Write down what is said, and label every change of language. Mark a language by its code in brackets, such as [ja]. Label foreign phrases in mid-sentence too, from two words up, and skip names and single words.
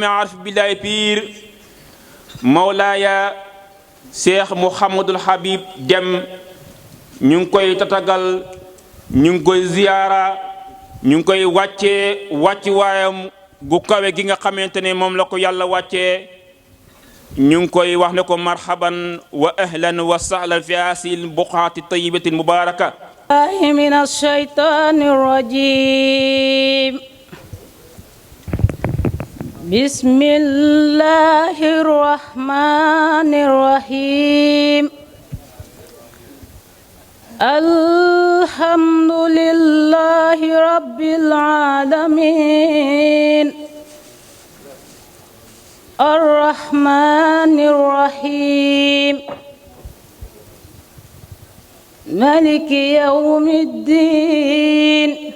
[wo] aarif billaay piir mawlaaya Cheikh Mouhamadul Habib Dem ñu ngi koy tatagal ñu ngi koy ziyaara ñu ngi koy wàcci waayam gu kawe gi nga xamante ne moom la ko yàlla wàccee ñu ngi koy wax ne ko [ar] مرحبا وأهلا وسهلا في هذه البقاع الطيبة المباركة من الشيطان الرجيم. بسم الله الرحمن الرحيم. الحمد لله رب العالمين الرحمن الرحيم مالك يوم الدين.